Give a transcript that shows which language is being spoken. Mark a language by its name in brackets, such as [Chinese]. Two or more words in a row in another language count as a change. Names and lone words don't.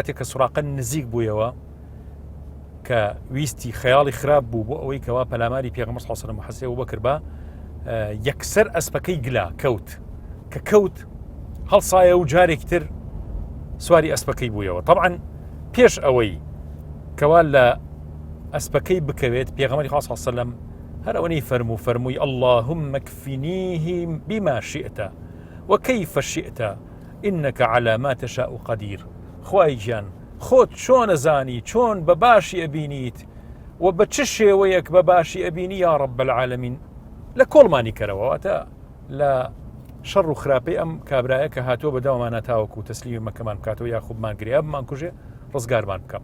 [Central Kurdish] کاتێک کە سوراقە نزیک بوویەوە کە ویستی خەیاڵی خراپ بوو بۆ ئەوەی کەوا پەلاماری پێغەمبەر [Arabic] صلی الله عليه وسلم [Central Kurdish] حەزرەتی ئەبوبەکر بە یەکسەر ئەسپەکەی گلا کەوت کە کەوت هەڵسایە و جارێکی تر سواری ئەسپەکەی بوویەوە. طبعا پێش ئەوەی کەوا لە ئەسپەکەی بکەوێت پێغەمبەری خوا [Arabic] صلی الله عليه وسلم [Central Kurdish] هەر ئەوەی فەرمووی [Arabic] اللهم اكفنيه بما شئت وكيف شئت إنك على ما تشاء قدير. [Central Kurdish] خوای گیان خۆت چۆن ئەزانی چۆن بە باشی ئەبینیت و بە چ شێوەیەک بە باشی ئەبینی [Arabic] یا رب العالمین. [Central Kurdish] لە کۆڵمانی کەرەوە واتە لە شەڕ و خراپەی ئەم کابرایە کە هاتووە بەداوامانە تاوەکو تەسلیمی مەکەمان بکاتەوە یاخوبمان گریا بمان کوژێ ڕزگارمان بکەم.